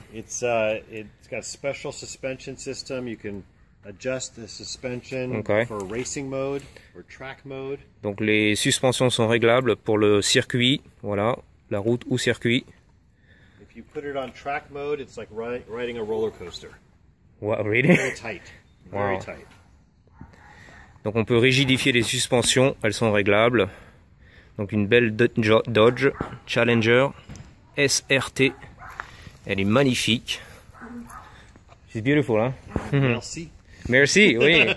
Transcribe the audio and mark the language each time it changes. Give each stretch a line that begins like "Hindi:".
English: It's got a special suspension system. You can adjust the suspension for racing mode or track mode.
French: Donc les suspensions sont réglables pour le circuit, voilà, la route ou circuit.
English: If you put it on track mode, it's like riding a roller coaster. Wow, really? Very tight. Very tight.
French: Donc on peut rigidifier les suspensions, elles sont réglables. Donc une belle Dodge Challenger SRT. Elle est magnifique.
English: She's beautiful,
French: hein? Merci. Merci, oui.